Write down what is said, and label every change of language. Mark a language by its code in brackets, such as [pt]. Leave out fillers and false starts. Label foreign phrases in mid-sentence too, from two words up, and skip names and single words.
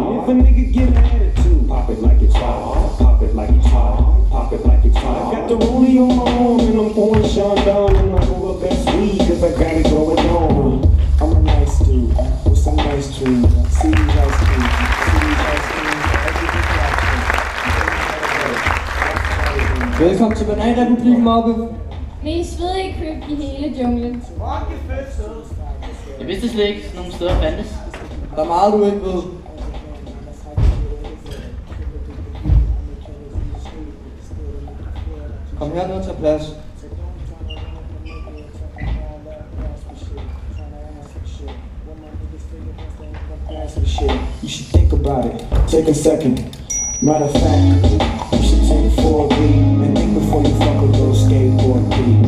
[en] If a nigga get an attitude, pop it like it's hot, pop it like it's hot, pop it like it's hot. I got the rollie on my arm and I'm pouring Sean down and I'm all the best weed cause I got it going on. I'm a nice dude with some nice dreams. See these ice cream, see these ice cream. [da] Velkommen til Bananrepublikken, Mobbe. Mest svedige køb i hele junglen. Jeg vidste slet ikke, sådan nogle steder fandtes. Der er meget, du ikke ved. Kom herned og tag plads. [en] You should think about it. Take a second. Matter of fact, you should take 4B and think before you fuck with those skateboard beats.